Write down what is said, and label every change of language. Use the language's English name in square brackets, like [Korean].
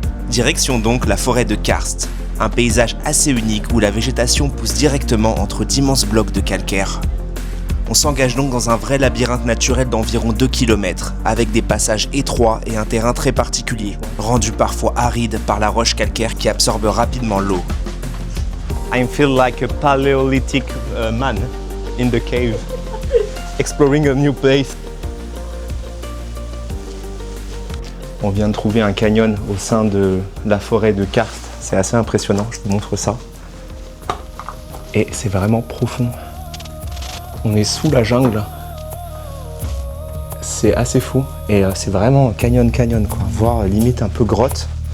[French] Direction donc la forêt de Karst. Un paysage assez unique où la végétation pousse directement entre d'immenses blocs de calcaire. On s'engage donc dans un vrai labyrinthe naturel d'environ 2 km, avec des passages étroits et un terrain très particulier, rendu parfois aride par la roche calcaire qui absorbe rapidement l'eau. [English] I feel like a Paleolithic man in the cave, exploring a new place. [French] On vient de trouver un canyon au sein de la forêt de Karst. C'est assez impressionnant, je vous montre ça. Et c'est vraiment profond. On est sous la jungle. C'est assez fou. Et c'est vraiment canyon quoi. Voire limite un peu grotte.